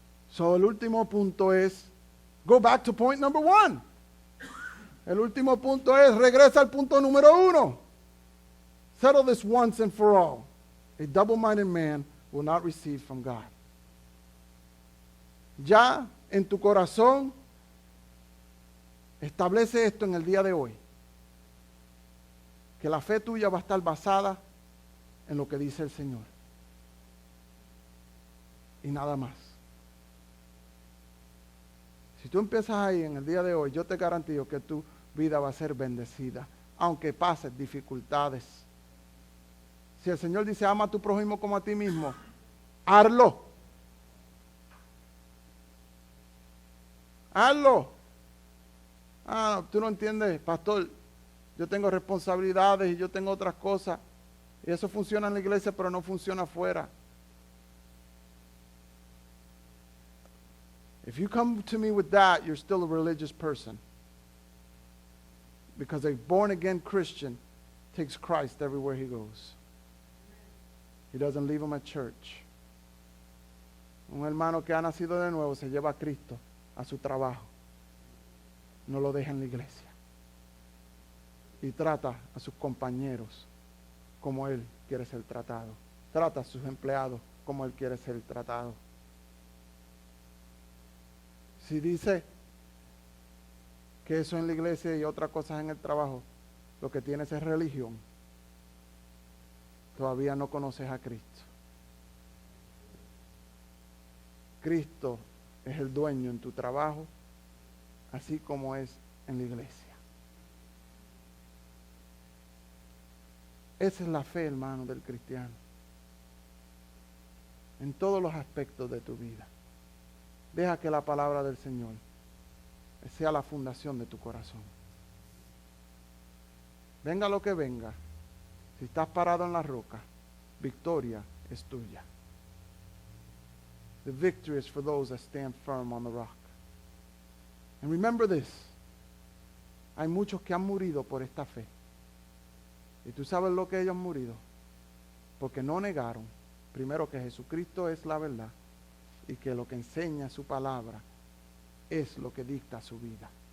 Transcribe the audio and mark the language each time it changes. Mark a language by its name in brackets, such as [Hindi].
[English] So, [Spanish] el último punto es, [English] go back to point number 1. [Spanish] El último punto es, regresa al punto número 1. [English] Settle this once and for all. A double-minded man will not receive from God. [Spanish] Ya en tu corazón, establece esto en el día de hoy. Que la fe tuya va a estar basada en lo que dice el Señor. Y nada más. Si tú empiezas ahí en el día de hoy, yo te garantizo que tu vida va a ser bendecida, aunque pases dificultades. Si el Señor dice, ama a tu prójimo como a ti mismo, hazlo. Hazlo. Ah, tú no entiendes, pastor, yo tengo responsabilidades y yo tengo otras cosas. Y eso funciona en la iglesia, pero no funciona afuera. [English] If you come to me with that, you're still a religious person. Because a born-again Christian takes Christ everywhere he goes. He doesn't leave him at church. [Spanish] Un hermano que ha nacido de nuevo se lleva a Cristo a su trabajo. No lo deja en la iglesia. Y trata a sus compañeros como él quiere ser tratado. Trata a sus empleados como él quiere ser tratado. Si dice que eso en la iglesia y otras cosas en el trabajo, lo que tienes es religión, todavía no conoces a Cristo. Cristo es el dueño en tu trabajo, así como es en la iglesia. Esa es la fe, hermano, del cristiano. En todos los aspectos de tu vida. Deja que la palabra del Señor sea la fundación de tu corazón. Venga lo que venga, si estás parado en la roca, victoria es tuya. [English] The victory is for those that stand firm on the rock. And remember this, [Spanish] hay muchos que han morido por esta fe. ¿Y tú sabes lo que ellos han morido? Porque no negaron, primero, que Jesucristo es la verdad y que lo que enseña su palabra es lo que dicta su vida.